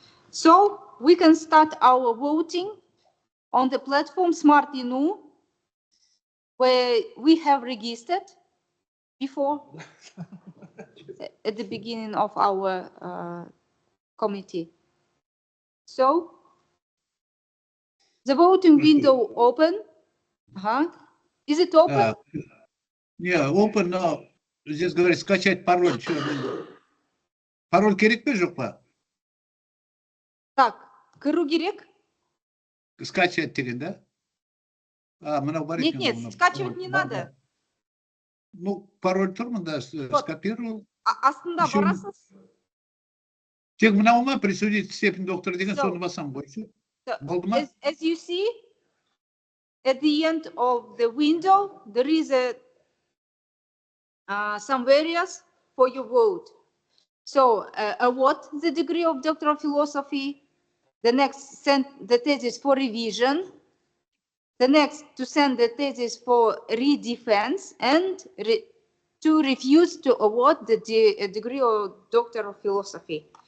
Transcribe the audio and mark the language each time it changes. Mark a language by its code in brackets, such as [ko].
[en] So we can start our voting on the platform Smart INU, where we have registered before at the beginning of our committee. So the voting window open. Is it open? Yeah, open now. [ru] Здесь говорит скачать пароль. [kk] Пароль керек пе жоқ па? Так, кіру керек? Скачать деген, да? Мынау бар екен. [ru] Нет, скачивать не надо. Ну, пароль [kk] тұр мында, [ru] скопировал. [kk] Астында барасыз? Тек мынау ма, [ru] присудить степень доктора [kk] деген, соны басам ғой. Болды ма? [en] As you see, at the end of the window, there is some areas for your vote. So, award the degree of Doctor of Philosophy. The next, send the thesis for revision. The next, to send the thesis for redefense, and to refuse to award the degree of Doctor of Philosophy.